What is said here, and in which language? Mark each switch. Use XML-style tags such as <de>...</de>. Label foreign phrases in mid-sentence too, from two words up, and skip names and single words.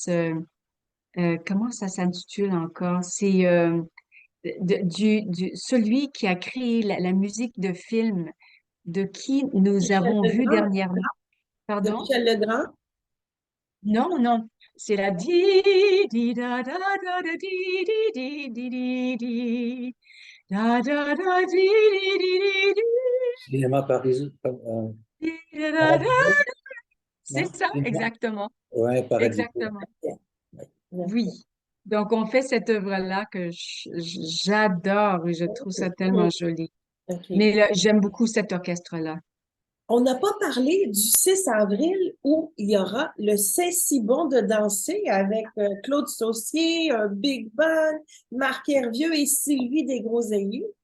<fr>Comment ça s'intitule encore? C'est celui qui a créé la musique de film de qui nous Michel avons vu Legrand, dernièrement. de Pardon? Michel Legrand. Non, non. C'est la di di da da da da di di di di di di da da da di di di di di. Cinéma Paris. C'est ça, exactement, Ouais, Paradis. exactement. Ouais. Oui. Donc, on fait cette œuvre-là que j'adore et je trouve ça tellement joli. OK. Mais là, j'aime beaucoup cet orchestre-là. On n'a pas parlé du 6 avril où il y aura le C'est si bon de danser avec Claude Saucier, un</fr> <en>Big Band,</en> <fr>Marc Hervieux et Sylvie Desgroseilliers.</fr>